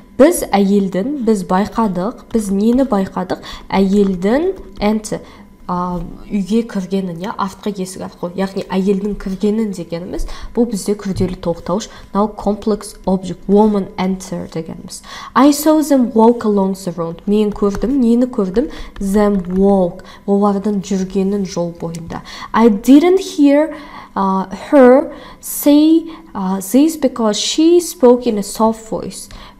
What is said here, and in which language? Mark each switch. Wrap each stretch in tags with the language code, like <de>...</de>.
<kk>Біз байқадық, біз нені байқадық? Әйелдің үйге кіргенін, артқы есік арқылы, яғни әйелдің кіргенін дегеніміз, бұл бізде күрделі толықтауыш.</kk> <en>Now complex object, woman enter дегеніміз. I saw them walk along the road.</en> <kk>Мен көрдім, нені көрдім?</kk> <en>Them walk,</en> <kk>олардың жүргенін жол бойында.</kk> <en>I didn't hear her say this because she spoke in a soft voice.</en>